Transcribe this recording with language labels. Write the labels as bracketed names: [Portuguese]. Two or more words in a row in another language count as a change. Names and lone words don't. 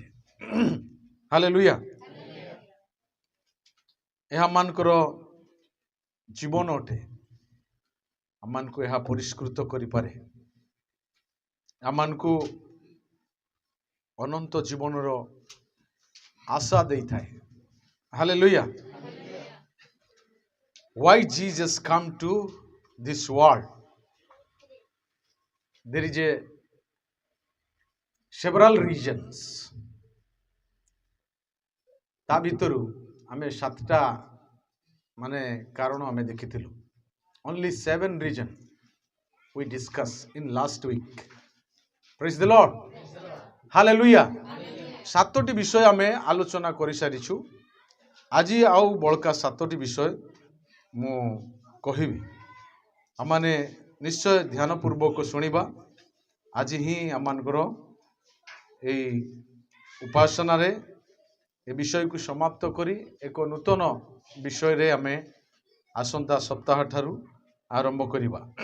[Odia] ହାଲେଲୁୟା। ଏହା ଆମମାନଙ୍କର ଜୀବନ ଅଟେ। ଆମମାନଙ୍କୁ ଏହା ପରିଷ୍କୃତ କରିପାରେ। ଆମମାନଙ୍କୁ ଅନନ୍ତ ଜୀବନର ଆଶା ଦେଇଥାଏ। ହାଲେଲୁୟା। [English] Why Jesus come to this world? There is a several reasons. [Odia] ତା ଭିତରୁ ଆମେ 7ଟା ମାନେ କାରଣ ଆମେ ଦେଖିଥିଲୁ। [English] Only 7 reasons we discussed in last week. Praise the Lord. Hallelujah. [Odia] 7ଟି ବିଷୟ ଆମେ ଆଲୋଚନା କରିସାରିଛୁ। ଆଜି ଆଉ ବଳକା 7ଟି ବିଷୟ ମୁଁ କହିବି। ଆମମାନେ ନିଶ୍ଚୟ ଧ୍ୟାନ ପୂର୍ବକ ଶୁଣିବା। ଆଜି ହିଁ ଆମମାନଙ୍କର ଏଇ ଉପାସନାରେ ଏ ବିଷୟକୁ ସମାପ୍ତ କରି ଏକ ନୂତନ ବିଷୟରେ ଆମେ ଆସନ୍ତା ସପ୍ତାହ ଠାରୁ ଆରମ୍ଭ କରିବା।